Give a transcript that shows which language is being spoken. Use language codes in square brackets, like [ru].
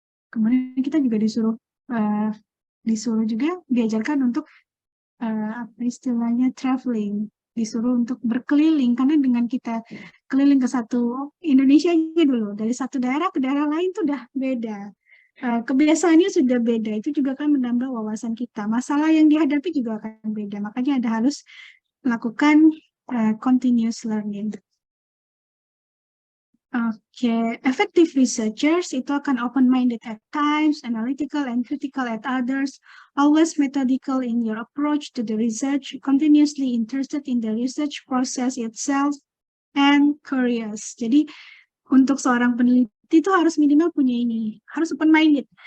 [id] Kemudian kita juga disuruh juga diajarkan untuk apa istilahnya traveling, disuruh untuk berkeliling, karena dengan kita keliling ke satu Indonesia aja dulu, dari satu daerah ke daerah lain tuh udah beda, kebiasaannya sudah beda, itu juga kan menambah wawasan kita, masalah yang dihadapi juga akan beda, makanya ada harus melakukan continuous learning. [en] Oke, effective researchers [id] itu akan [en] open-minded at times, analytical and critical at others, always methodical in your approach to the research, continuously interested in the research process itself, and curious. [id] Jadi, untuk seorang peneliti itu harus minimal punya ini, harus open-minded.